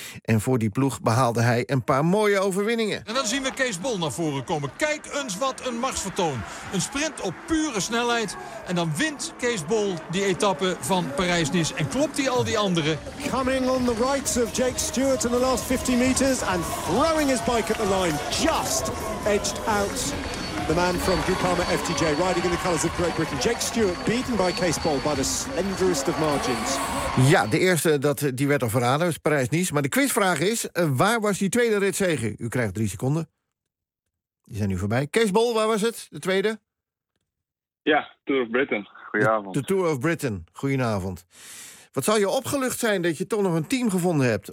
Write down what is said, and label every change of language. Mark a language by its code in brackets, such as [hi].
[nl] En voor die ploeg behaalde hij een paar mooie overwinningen. En dan zien we Kees Bol naar voren komen. Kijk eens wat een machtsvertoon. Een sprint op pure snelheid. En dan wint Kees Bol die etappe van Parijs-Nice. En klopt hij al die anderen. [en] Coming on the right of Jake Stewart in the last 50 meters. And throwing his bike. At the line, just edged out the man from Groupama FTJ, riding in the colours of Great Britain. Jake Stewart, beaten by Kees Bol by the slenderest of margins. [nl] Ja, de eerste die werd al verraden was Parijs-Nice. Maar de quizvraag is: waar was die tweede ritzege? U krijgt 3 seconden. Die zijn nu voorbij. Kees Bol, waar was het? De tweede? Ja, Tour of Britain. Goedenavond. De Tour of Britain. Goedenavond. Wat zal je opgelucht zijn dat je toch nog een team gevonden hebt?